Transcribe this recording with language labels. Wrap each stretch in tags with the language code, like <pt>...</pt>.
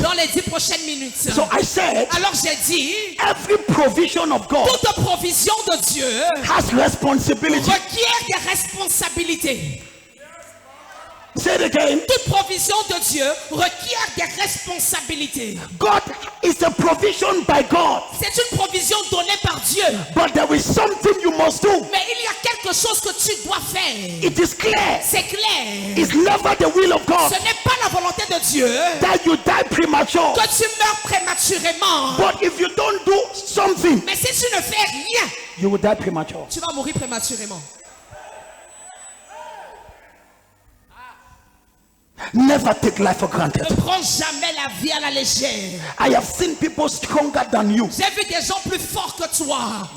<fr>dans les 10 prochaines minutes.</fr> <en>So I said,</en> <fr>Alors j'ai dit,</fr> <en>every provision of God</en> <fr>toute provision de Dieu</fr> <en>has responsibility.</en> <fr>requiert des responsabilités.</fr> <en>Say it again.</en> <fr>Toute provision de Dieu requiert des responsabilités.</fr> <en>God is a provision by God,</en> <fr>C'est une provision donnée par Dieu.</fr> <en>but there is something you must do.</en> <fr>Mais il y a quelque chose que tu dois faire.</fr> <en>It is clear.</en> <fr>C'est clair.</fr> <en>It's never the will of God</en> <fr>Ce n'est pas la volonté de Dieu</fr> <en>that you die premature.</en> <fr>que tu meurs prématurément.</fr> <en>But if you don't do something,</en> <fr>Mais si tu ne fais rien,</fr> <en>you will die premature.</en> <fr>tu vas mourir prématurément.</fr> <en>Never take life for granted.</en> <fr>Ne prends jamais la vie à la légère.</fr> <en>I have seen people stronger than you</en> <fr>J'ai vu des gens plus forts que toi</fr>